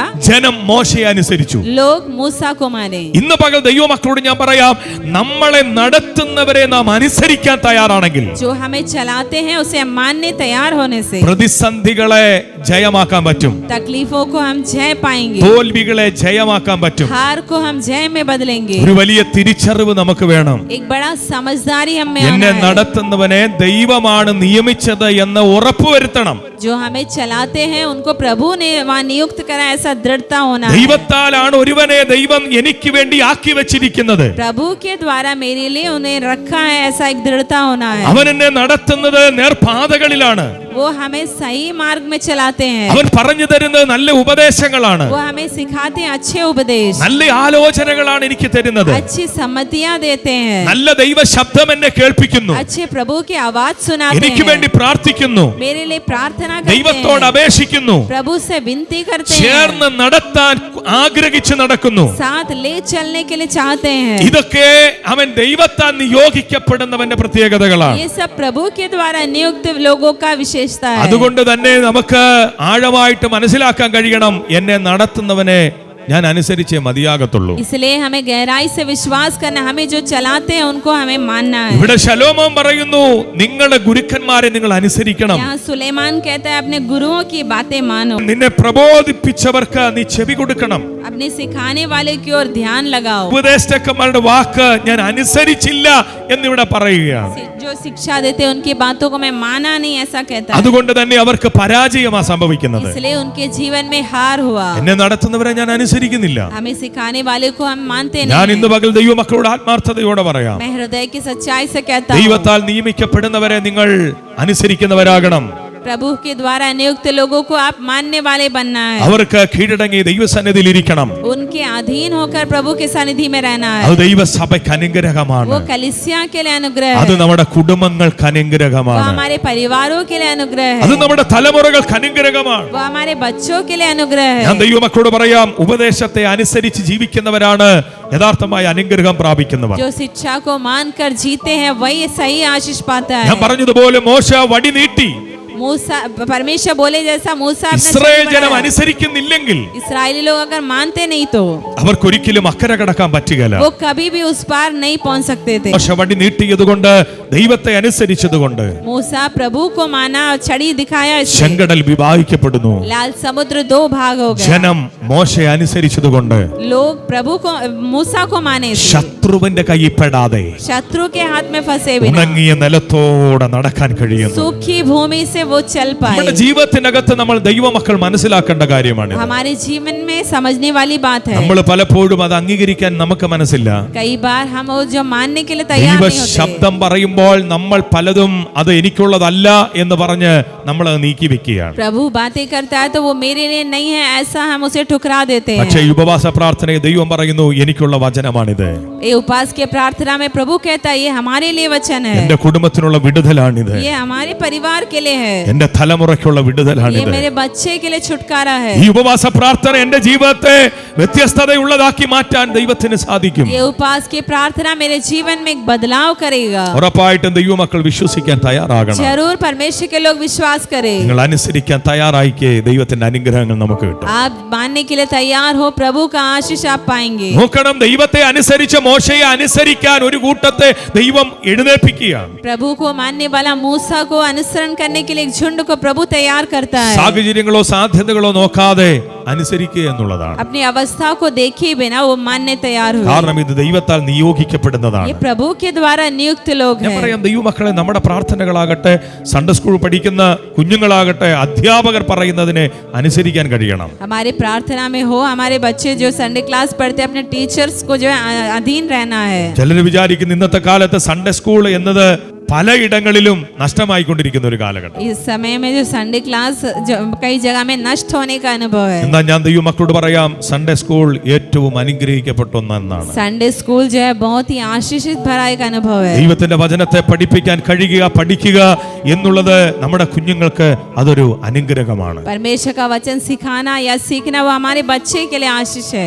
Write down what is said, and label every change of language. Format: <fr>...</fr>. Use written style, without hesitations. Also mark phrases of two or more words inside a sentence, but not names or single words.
<ml>ജനം മോശയെ അനുസരിച്ചു.</ml> <hi>लोग मूसा को माने.</hi> <ml>ഇന്ന് പകൽ ദൈവമക്കളോട് ഞാൻ പറയാം, നമ്മളെ നടത്തുന്നവരെ നാം അനുസരിക്കാൻ തയ്യാറാണെങ്കിൽ</ml> <hi>जो हमें चलाते हैं उसे मानने तैयार होने से</hi> <ml>പ്രതിസന്ധികളെ ജയമാക്കാൻ പറ്റും.</ml> <hi>तकलीफों को हम जय पाएंगे.</hi> <ml>തോൽവികളെ ജയമാക്കാൻ പറ്റും.</ml> <hi>हार को हम जय में बदलेंगे.</hi> <ml>ഒരു വലിയ തിരിച്ചറിവ് നമുക്ക് വേണം.</ml> <hi>एक बड़ा समझदारी हमें</hi> <ml>എന്നെ</ml> <hi>आना है.</hi> <ml>നടത്തുന്നവനെ ദൈവമാണ് നിയമിച്ചത് എന്ന് ഉറപ്പുവരുത്തണം.</ml> <hi>जो हमें चलाते हैं उनको प्रभु ने वहाँ नियुक्त करा, ऐसा दृढ़ता होना है.</hi> <ml>ദൈവത്താലാണ് ഒരുവനെ ദൈവം എനിക്ക് വേണ്ടി ആക്കി വെച്ചിരിക്കുന്നത്.</ml> <hi>प्रभु के द्वारा मेरे लिए उन्हें रखा है, ऐसा एक दृढ़ता होना है.</hi> <ml>അവൻ എന്നെ നടത്തുന്നത് നേർപാതകളിലാണ്.</ml> <hi>वो हमें सही मार्ग में चलाते हैं.</hi> <ml>അവൻ പറഞ്ഞു തരുന്നത് നല്ല ഉപദേശങ്ങളാണ്.</ml> <hi>वो हमें सिखाते हैं अच्छे उपदेश,</hi> <ml>നല്ല ആലോചനകളാണ് എനിക്ക് തരുന്നത്.</ml> <hi>अच्छी सम्मतियां देते हैं,</hi> <ml>നല്ല ദൈവ ശബ്ദം എന്നെ കേൾപ്പിക്കുന്നു.</ml> <hi>अच्छे प्रभु की आवाज सुनाते</hi> <ml>എനിക്ക്</ml> <hi>हैं,</hi> <ml>വേണ്ടി പ്രാർത്ഥിക്കുന്നു.</ml> <hi>मेरे लिए प्रार्थना करते</hi> <ml>ദൈവത്തോട്</ml> <hi>हैं,</hi> <ml>അപേക്ഷിക്കുന്നു.</ml> <hi>प्रभु से विनती करते हैं,</hi> <ml>ചേർന്ന് നടത്താൻ ആഗ്രഹിച്ച് നടക്കുന്നു.</ml> <hi>साथ ले चलने के लिए चाहते हैं.</hi> <ml>ഇതൊക്കെ അവൻ ദൈവത്താൽ നിയോഗിക്കപ്പെടുന്നവന്റെ പ്രത്യേകതകളാണ്.</ml> <hi>ये सब प्रभु के द्वारा नियुक्त लोगों का विशेषता है.</hi> <ml>അതുകൊണ്ട് തന്നെ നമുക്ക് ആഴമായിട്ട് മനസ്സിലാക്കാൻ കഴിയണം, എന്നെ നടത്തുന്നവനെ ഞാൻ അനുസരിച്ചേ മതിയാകത്തുള്ളൂ.</ml> <hi>इसलिए हमें गहराई से विश्वास करना, हमें जो चलाते हैं उनको हमें मानना है.</hi> <ml>ഇവിടെ ശലോമോൻ പറയുന്നു, നിങ്ങളുടെ ഗുരുക്കന്മാരെ നിങ്ങൾ അനുസരിക്കണം.</ml> <hi>यहाँ सुलेमान कहता है अपने गुरुओं की बातें मानो,</hi> <ml>നിന്നെ പ്രബോധിപ്പിച്ചവർക്ക് നീ ചെവി കൊടുക്കണം.</ml> <hi>अपने सिखाने वाले की ओर ध्यान लगाओ.</hi> <ml>ഉപദേഷ്ടാക്കന്മാരുടെ വാക്ക് ഞാൻ അനുസരിച്ചില്ല എന്നിവിടെ പറയുകയാണ്.</ml> <hi>जो शिक्षा देते हैं उनकी बातों को मैं माना नहीं, ऐसा कहता है.</hi> <ml>അതുകൊണ്ട് തന്നെ അവർക്ക് പരാജയമാ സംഭവിക്കുന്നത്.</ml> <hi>इसलिए उनके जीवन में हार हुआ.</hi> <ml>എന്നെ നടത്തുന്നവരെ ഞാൻ അനുസരിക്കുന്നില്ല.</ml> <hi>हमें सिखाने वाले को हम मानते</hi> <ml>ഞാൻ</ml> <hi>नहीं.</hi> <ml>ഇന്ന് പകൽ ദൈവമക്കളോട് ആത്മാർത്ഥതയോടെ പറയാം,</ml> <hi>मैं हृदय की सच्चाई से कहता हूँ,</hi> <ml>ദൈവത്താൽ നിയമിക്കപ്പെടുന്നവരെ നിങ്ങൾ അനുസരിക്കുന്നവരാകണം.</ml> <hi>प्रभु के द्वारा नियुक्त लोगों को आप मानने वाले बनना है.</hi> <ml>അവർക്ക് കീഴടങ്ങി ദൈവസന്നിധിയിൽ ഇരിക്കണം.</ml> <hi>उनके अधीन होकर प्रभु के सानिध्य में रहना है.</hi> <ml>അത് ദൈവസഭയ്ക്ക് അനുഗ്രഹമാണ്.</ml> <hi>वो कलीसिया के लिए अनुग्रह</hi> <ml>അത്</ml> <hi>है.</hi> <ml>നമ്മുടെ കുടുംബങ്ങൾക്ക്</ml> <hi>वो</hi> <ml>അനുഗ്രഹമാണ്.</ml> <hi>हमारे परिवारों के लिए अनुग्रह</hi> <ml>അത്</ml> <hi>है.</hi> <ml>നമ്മുടെ തലമുറകൾക്ക് അനുഗ്രഹമാണ്.</ml> <hi>वो हमारे बच्चों के लिए अनुग्रह</hi> <ml>ഞാൻ</ml> <hi>है.</hi> <ml>ദൈവമക്കളോട് പറയാം, ഉപദേശത്തെ അനുസരിച്ച് ജീവിക്കുന്നവരാണ് യഥാർത്ഥമായ അനുഗ്രഹം പ്രാപിക്കുന്നവർ.</ml> <hi>जो शिक्षा को मानकर जीते हैं वही सही आशीष पाता</hi> <ml>ഞാൻ</ml> <hi>है.</hi> <ml>പറഞ്ഞതുപോലെ മോശ വടി നീട്ടി.</ml> <hi>मूसा, परमेश्वर बोले जैसा मूसा अपना ഇസ്രായേൽ छड़ी</hi> <ml>ജനം</ml> <hi>बढ़ाया.</hi> <ml>അനുസരിക്കുന്നില്ലെങ്കിൽ</ml> <hi>इस्राएली लोग अगर मानते नहीं तो</hi> <ml>അവർക്കൊരിക്കലും അക്കരെ കടക്കാൻ പറ്റുകയില്ല.</ml> <hi>वो कभी भी उस पार नहीं पहुंच सकते थे.</hi> <ml>മോശ വടി നീട്ടിയതുകൊണ്ട്, ദൈവത്തെ അനുസരിച്ചതുകൊണ്ട്</ml> <hi>मूसा प्रभु को माना और छड़ी दिखाया, इसलिए</hi> <ml>ചെങ്കടൽ വിഭാഗിക്കപ്പെടുന്നു.</ml> <hi>लाल समुद्र दो भाग हो गया.</hi> <ml>ജനം മോശയെ അനുസരിച്ചതുകൊണ്ട്</ml> <hi>लोग प्रभु को, मूसा को माने थे.</hi> <ml>ശത്രുവിന്റെ കയ്യിൽ പെടാതെ</ml> <hi>शत्रु के हाथ में फंसे बिना</hi> <ml>ഉണങ്ങിയ നിലത്തോടെ നടക്കാൻ കഴിയുന്നു.</ml> <hi>सूखी भूमि से वो चल पाए.</hi> <ml>നമ്മുടെ ജീവിതത്തിനകത്ത് നമ്മൾ ദൈവമക്കൾ മനസ്സിലാക്കേണ്ട കാര്യമാണ്.</ml> <hi>हमारे जीवन में समझने वाली बात है.</hi> <ml>നമ്മൾ പലപ്പോഴും അത് അംഗീകരിക്കാൻ നമുക്ക് മനസ്സില്ല.</ml> <hi>कई बार हम वो जो मानने के लिए तैयार</hi> <ml>ദൈവ</ml> <hi>नहीं होते.</hi> <ml>ശബ്ദം പറയുമ്പോൾ നമ്മൾ പലതും അത് എനിക്കുള്ളതല്ല എന്ന് പറഞ്ഞ് നമ്മൾ അത് നീക്കി വെക്കുകയാണ്.</ml> <hi>प्रभु बातें करता है तो वो मेरे लिए नहीं है, ऐसा हम उसे ठुकरा देते हैं.</hi> <ml>പക്ഷേ ഈ ഉപവാസ പ്രാർത്ഥനയിൽ ദൈവം പറയുന്നു, എനിക്കുള്ള വചനമാണിത്.</ml> <hi>ये उपवास के प्रार्थना में प्रभु कहता है ये हमारे लिए वचन है,</hi> <ml>എന്റെ കുടുംബത്തിനുള്ള വിടുതലാണിത്.</ml> <hi>ये हमारे परिवार के लिए है.</hi> <ml>എന്റെ തലമുറയ്ക്കുള്ള</ml> <hi>ये</hi> <ml>വിടുതലാണിത്.</ml> <hi>मेरे बच्चे के लिए छुटकारा है.</hi> <ml>ഈ ഉപവാസ പ്രാർത്ഥന എന്റെ ജീവിതത്തെ വ്യത്യസ്തതയുള്ളതാക്കി മാറ്റാൻ ദൈവത്തിന് സാധിക്കും.</ml> <hi>ये उपवास की प्रार्थना मेरे जीवन में एक बदलाव करेगा.</hi> <ml>ഉറപ്പായിട്ടും ദൈവമക്കൾ വിശ്വസിക്കാൻ തയ്യാറാകണം.</ml> <hi>जरूर परमेश्वर के लोग विश्वास करें.</hi> <ml>നിങ്ങൾ അനുസരിക്കാൻ തയ്യാറായിക്കേ ദൈവത്തിന്റെ അനുഗ്രഹങ്ങൾ നമുക്ക് കിട്ടും.</ml> <hi>आप मानने के लिए तैयार हो, प्रभु का आशीष आप पाएंगे.</hi> <ml>നോക്കണം, ദൈവത്തെ അനുസരിച്ച മോശയെ അനുസരിക്കാൻ ഒരു കൂട്ടത്തെ ദൈവം എഴുന്നേൽപ്പിക്കുകയാണ്.</ml> <hi>प्रभु को मानने वाला मूसा को अनुसरण करने के लिए एक झुंड को प्रभु तैयार करता है.</hi> <ml>സാഹചര്യങ്ങളോ സാധ്യതകളോ നോക്കാതെ അനുസരിക്കുക എന്നുള്ളതാണ്.</ml> <hi>अपनी अवस्था को देखे बिना वो मानने तैयार हुए.</hi> <ml>കാരണം ഇത് ദൈവത്താൽ നിയോഗിക്കപ്പെടുന്നതാണ്.</ml> <hi>ये प्रभु के द्वारा नियुक्त लोग</hi> <ml>ഞാൻ</ml> <hi>हैं.</hi> <ml>പറയാം, ദൈവമക്കളെ, നമ്മുടെ പ്രാർത്ഥനകളാകട്ടെ,</ml> <en>Sunday school</en> <ml>പഠിക്കുന്ന കുഞ്ഞുങ്ങളാകട്ടെ, അധ്യാപകർ പറയുന്നതിനെ അനുസരിക്കാൻ കഴിയണം.</ml> <hi>हमारी प्रार्थना में हो, हमारे बच्चे जो</hi> <en>Sunday class</en> <hi>पढ़ते हैं अपने टीचर्स को जो है अधीन रहना है.</hi> <ml>ചിലർ വിചാരിക്കുന്ന ഇന്നത്തെ കാലത്ത്</ml> <en>Sunday school</en> <ml>എന്നത് പലയിടങ്ങളിലും നഷ്ടമായിക്കൊണ്ടിരിക്കുന്ന ഒരു കാലഘട്ടം.</ml> <hi>इस समय में जो</hi> <en>Sunday class</en> <hi>कई जगह में नष्ट होने का अनुभव है.</hi> <ml>എന്നാൽ ഞാൻ ദൈവമക്കളോട് പറയാം,</ml> <en>Sunday school</en> <ml>ഏറ്റവും അനുഗ്രഹിക്കപ്പെട്ട ഒന്നാണ്.</ml> <en>Sunday school</en> <hi>जो है बहुत ही आशीषित भरा एक अनुभव है.</hi> <ml>ദൈവത്തിന്റെ വചനത്തെ പഠിപ്പിക്കാൻ കഴിയുക, പഠിക്കുക എന്നുള്ളത് നമ്മുടെ കുഞ്ഞുങ്ങൾക്ക് അതൊരു അനുഗ്രഹമാണ്.</ml> <hi>परमेश्वर का वचन सिखाना या सीखना वो हमारे बच्चे के लिए आशीष है.</hi>